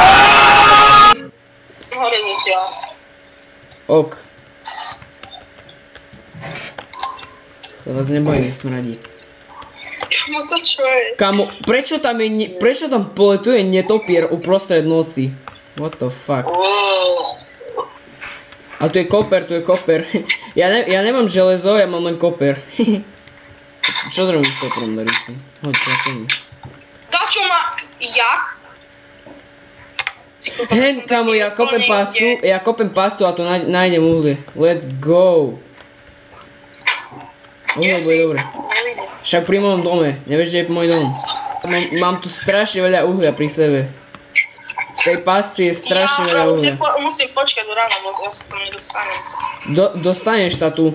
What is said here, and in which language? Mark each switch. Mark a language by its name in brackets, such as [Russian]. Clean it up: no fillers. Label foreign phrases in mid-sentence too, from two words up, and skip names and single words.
[Slovak] Hore zatiaľ. Ok. Sa vás nebojím, nesmradí. Kamo, to čo je? Kamo, prečo tam poletuje netopier uprostred noci? [English] What the fuck? [Slovak] A tu je koper. Ja nemám železo, ja mám len koper. Čo zrobím s koperom do ríci? Hoď, tlačení. Dačo ma... Jak? Hen, kamo, ja kopem pastu a tu nájdem uhlie. [English] Let's go. [Slovak] Uhlie bude dobre. Však pri mojom dome, nevieš, kde je môj dom. Mám tu strašne veľa uhlia pri sebe. V tej pasci je strašne veľa uhlia. Musím počkať do rána, lebo ja sa tam nedostanem. Dostaneš sa tu.